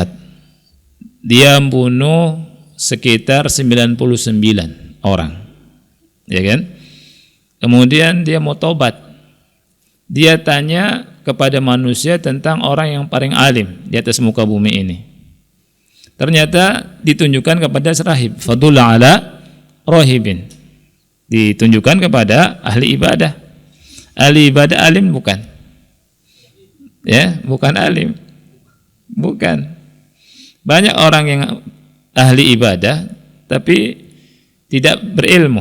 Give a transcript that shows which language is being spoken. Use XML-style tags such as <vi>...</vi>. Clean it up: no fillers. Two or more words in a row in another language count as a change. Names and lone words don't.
<id>Dia membunuh sekitar 99 orang. Ya kan? Kemudian dia mau tobat. Dia tanya kepada manusia tentang orang yang paling alim di atas muka bumi ini. Ternyata ditunjukkan kepada rahib,</id> <ar>فدل على راهب.</ar> <id>Ditunjukkan kepada ahli ibadah. Ahli ibadah alim bukan? Ya, bukan alim. Bukan. Banyak orang yang ahli ibadah tapi tidak berilmu.</id>